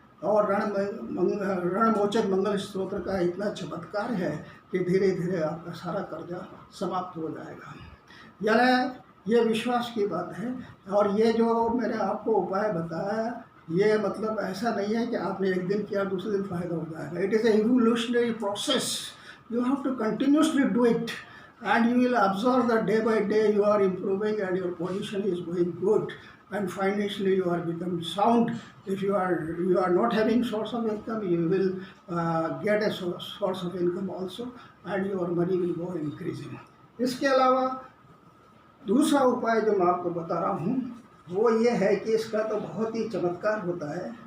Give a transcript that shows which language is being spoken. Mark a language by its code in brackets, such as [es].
[hi] और रणमोचक मंगल स्तोत्र का इतना चमत्कार है कि धीरे धीरे आपका सारा कर्जा समाप्त हो जाएगा। यानी ये विश्वास की बात है। और ये जो मैंने आपको उपाय बताया, ये मतलब ऐसा नहीं है कि आपने एक दिन किया दूसरे दिन फ़ायदा हो जाएगा। [en] It is a evolutionary process, you have to continuously do it and you will observe that day by day you are improving and your position is going good and financially you are becoming sound. If you are not having source of income, you will get a source of income also and your money will go increasing. [hi] इसके अलावा दूसरा उपाय जो मैं आपको बता रहा हूँ वो ये है कि इसका तो बहुत ही चमत्कार होता है।